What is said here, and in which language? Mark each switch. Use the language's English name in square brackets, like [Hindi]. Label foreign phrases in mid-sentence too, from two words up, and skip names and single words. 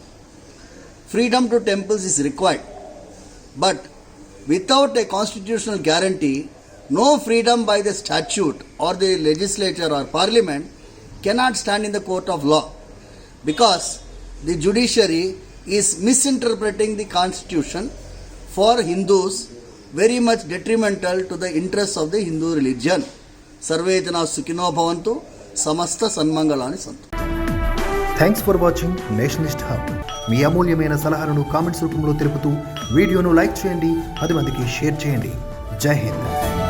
[English] Freedom to temples is required, but without a constitutional guarantee, no freedom by the statute or the legislature or Parliament cannot stand in the court of law, because the judiciary is misinterpreting the constitution for Hindus, very much detrimental to the interests of the Hindu religion. [Sanskrit] सर्वे जना सुखिनो भवन्तु, समस्त सन्मङ्गलानि सन्तु. [English] Thanks for watching Nationalist Hub. [Telugu] మీ అమూల్యమైన సలహాలను కామెంట్స్ రూపంలో తెలుపుతూ వీడియోను లైక్ చేయండి, 10 మందికి షేర్ చేయండి. [Hindi] जय हिंद.